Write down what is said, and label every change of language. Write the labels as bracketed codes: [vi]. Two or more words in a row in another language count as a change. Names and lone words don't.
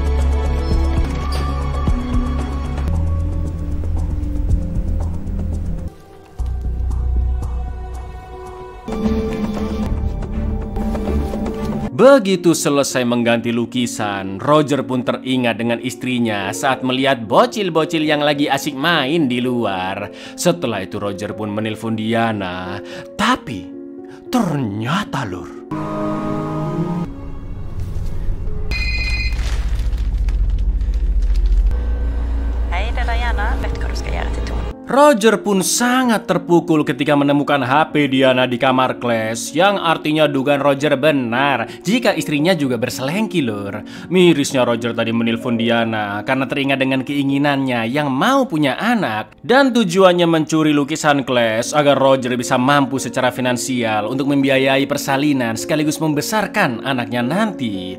[id] Begitu selesai mengganti lukisan, Roger pun teringat dengan istrinya saat melihat bocil-bocil yang lagi asik main di luar. Setelah itu Roger pun menelpon Diana, tapi ternyata lur, [no] Hei, det er Diana. Vet hva du skal gjøre til Tone. [id] Roger pun sangat terpukul ketika menemukan HP Diana di kamar Claes, yang artinya dugaan Roger benar jika istrinya juga berselengki lur. Mirisnya Roger tadi menelpon Diana karena teringat dengan keinginannya yang mau punya anak dan tujuannya mencuri lukisan Claes agar Roger bisa mampu secara finansial untuk membiayai persalinan sekaligus membesarkan anaknya nanti.